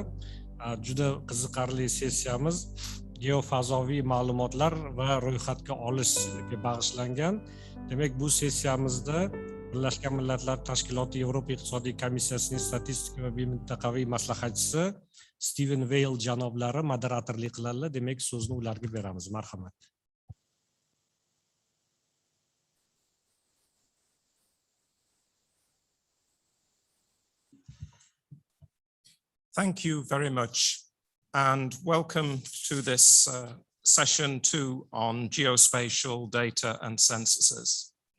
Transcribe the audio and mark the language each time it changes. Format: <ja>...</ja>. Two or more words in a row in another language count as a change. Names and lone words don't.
<uz>Juda qiziqarli sessiyamiz geofazoviy ma'lumotlar va ro'yxatga olishga bag'ishlangan. Demak, bu sessiyamizda Birlashgan Millatlar Tashkiloti Yevropa iqtisodiy komissiyasining statistika va mintaqaviy maslahatchisi Steven Weil janoblari moderatorlik qiladilar. Demak, so'zni ularga beramiz. Marhamat.</uz> <en>Thank you very much, and welcome to this session 2 on geospatial data and censuses.</en>